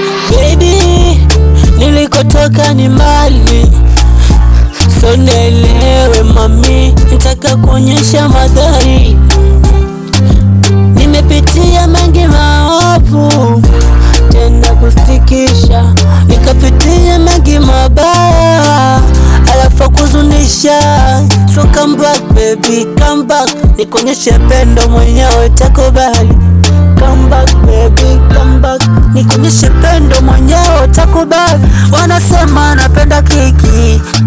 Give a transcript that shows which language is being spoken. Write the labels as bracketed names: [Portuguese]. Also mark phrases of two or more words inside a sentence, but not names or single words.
[Swahili] Baby, nilikotoka ni mbali, so nielewe mami, nitaka kuonyesha madhari. Nimepitia mengi maovu, tena kusikitisha. Nikapitia mengi mabaya, alafu kuzunisha. [English] So come back, baby, come back. [Swahili] Nikuonyeshe pendo mwenyewe utakubali. [English] Come back, baby, come back. [Swahili] Nikuonyeshe pendo mwenyewe utakubali. Wanasema napenda kiki,